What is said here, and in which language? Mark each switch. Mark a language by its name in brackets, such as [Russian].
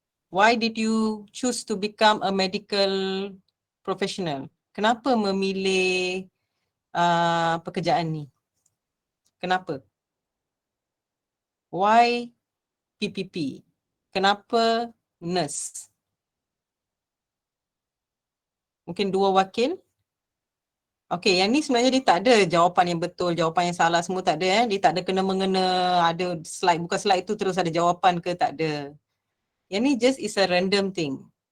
[English] Why did you choose to become a medical professional? [Malay] Kenapa memilih pekerjaan ni? Kenapa? [English] Why PPP? [Malay] Kenapa nurse? Mungkin 2 wakil. Okey, yang ni sebenarnya dia tak ada jawapan yang betul, jawapan yang salah semua tak ada. Dia tak ada kena-mengena, ada slide, bukan slide tu terus ada jawapan ke, tak ada. Yang ni [English] just is a random thing.